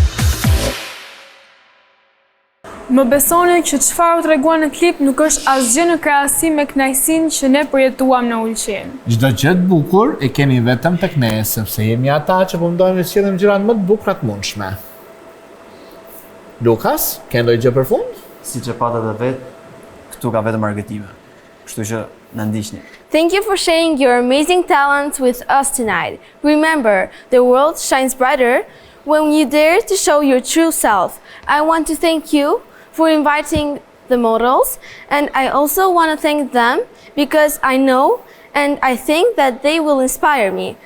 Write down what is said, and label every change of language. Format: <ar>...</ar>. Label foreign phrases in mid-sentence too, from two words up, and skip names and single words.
<sq>Më besoni që çfarë u treguan në klip nuk është asgjë në krahasim me kënaqësinë që ne përjetuam në Ulqin. Çdo gjë të bukur e kemi vetëm tek ne, sepse jemi ata që mundojmë të sillim gjërat më të bukura të mundshme. Lukas, ke ndonjë gjë për fund? Siç e pata edhe vet, këtu ka vetëm argëtime. Kështu që na ndiqni.</sq> <en>Thank you for sharing your amazing talents with us tonight. Remember, the world shines brighter when you dare to show your true self. I want to thank you for inviting the models, and I also want to thank them because I know and I think that they will inspire me.</en>